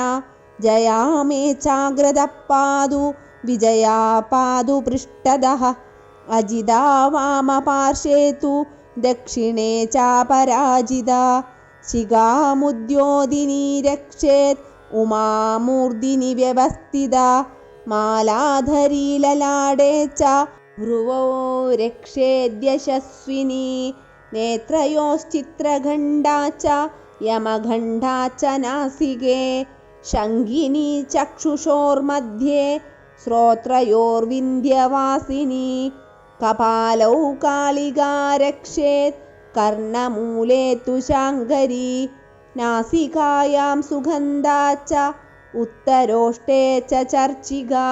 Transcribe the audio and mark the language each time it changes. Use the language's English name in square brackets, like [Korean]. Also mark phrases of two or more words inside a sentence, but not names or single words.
[Sanskrit] ജയാ മേ ചാഗ്രതഃ പാതു വിജയാ പാതു പൃഷ്ഠതഃ. അജിതാ വാമപാർശ്വേ തു ദക്ഷിണേ ചാപരാജിതാ. ശിഖാമുദ്യോതിനി രക്ഷേത് ഉമാമൂർധിനി വ്യവസ്ഥിതാ. മാലാധരീ ലലാടേ ച भ्रुवो रक्षेद्यशस्विनी नेत्रयोश्चित्रगण्डा च यमगण्डा च नासिके शङ्गिनी चक्षुषोर्मध्ये श्रोत्रयोर्विन्ध्यवासिनी कपालौ कालिका रक्षेत् कर्णमूले तु शाङ्करी नासिकायां सुगन्धा च उत्तरोष्टे च चर्चिका